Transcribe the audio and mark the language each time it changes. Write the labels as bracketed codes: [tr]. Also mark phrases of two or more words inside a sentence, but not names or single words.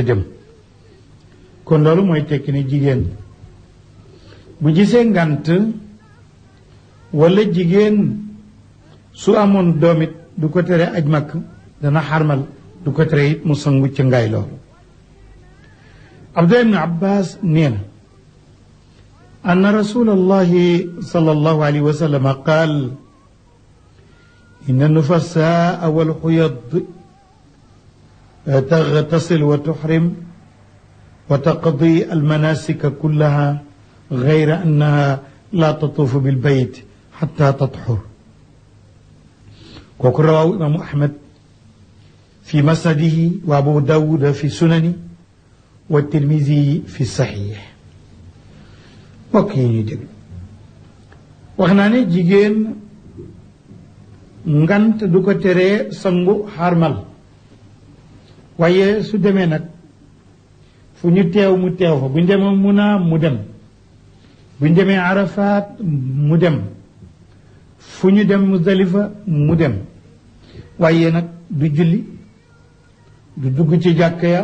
[wo] dem kon loolu mooy tekki ne jigéen bu gisee ngànt walla jigéen su amoon doom it du ko tere aj makk dana xarmal du ko tere it mu sangu ci ngaay loolu Abdullah ibn Abbas nee na [ar] أن رسول الله صلى الله عليه وسلم قال إن النفساء والحيض تغتسل وتحرم وتقضي المناسك كلها غير أنها لا تطوف بالبيت حتى تطهر. kooku رواه إمام أحمد في مسنده و أبو داود في سنن و ترمذي في صحيح. [wo] mbokk yi ñuy déglu wax naa ne jigéen ngant du ko teree sangu xarmal, waaye su demee nag fu ñu teew mu teew fa, bu ñu demee Muna mu dem, bu ñu demee Arafat mu dem, fu ñu dem Muzdalifa mu dem, waaye nag du julli, du dugg ci jàkka ya.